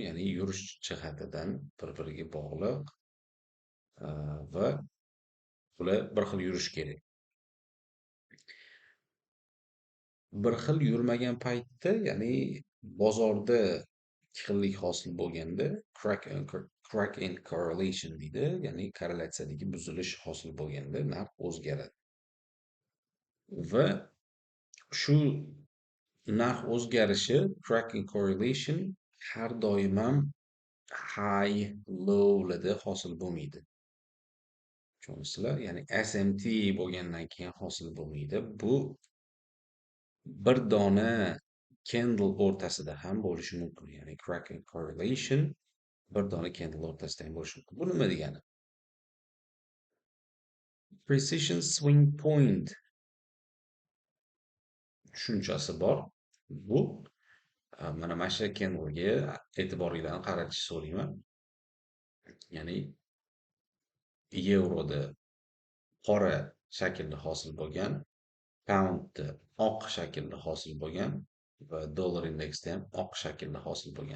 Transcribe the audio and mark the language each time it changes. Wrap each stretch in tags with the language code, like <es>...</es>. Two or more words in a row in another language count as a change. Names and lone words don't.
<uz>Ya'ni yurish jihatidan bir-biriga bog'liq va ular bir xil yurishi kerak. Bir xil yurmagan paytda, ya'ni bozorda ikki xillik hosil bo'lganda</uz> <en>crack and correlation</en> <uz>deydi, ya'ni korrelyatsiyadagi buzilish hosil bo'lganda narx o'zgaradi. Va shu narx o'zgarishi</uz> <en>crack and correlation</en> <uz>har doim ham</uz> <en>high low'larda</en> <uz>hosil bo'lmaydi. Tushunyapsizlar? Ya'ni SMT bo'lgandan keyin hosil bo'lmaydi. Bu bir dona candle o'rtasida ham bo'lishi mumkin. Ya'ni</uz> <en>crack and correlation</en> <uz>bir dona candle o'rtasida ham bo'lishi mumkin. Bu nima degani?</uz> <en>Precision swing point</en> <uz>tushunchasi bor. Bu mana shu candlega e'tiboringlarni qaratishni so'rayman. Ya'ni yevroda qora shaklda hosil bo'lgan, poundda oq shaklda hosil bo'lgan va dollar indeksda ham oq shaklda hosil bo'lgan.</uz>